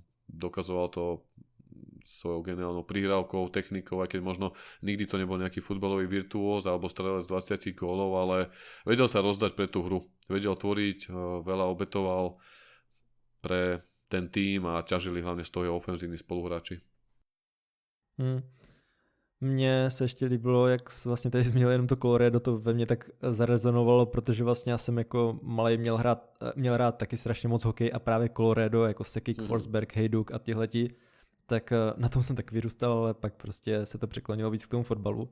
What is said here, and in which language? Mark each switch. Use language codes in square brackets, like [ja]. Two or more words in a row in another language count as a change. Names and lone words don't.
[sk] Dokazoval to svojou geniálnou prihrávkou, technikou, aj keď možno nikdy to nebol nejaký futbalový virtuóz alebo strelec 20 gólov, ale vedel sa rozdať pre tú hru. Vedel tvoriť, veľa obetoval pre ten tým a ťažili hlavne z toho ofenzívni spoluhráči. [cs] Mně se ještě líbilo, jak vlastně tady zmínil jenom to Colorado, to ve mně tak zarezonovalo, protože vlastně já jsem jako malej měl rád taky strašně moc hokej a právě Colorado, jako Sekik, Forsberg, Hejduk a tihleti, tak na tom jsem tak vyrůstal, ale pak prostě se to překlonilo víc k tomu fotbalu.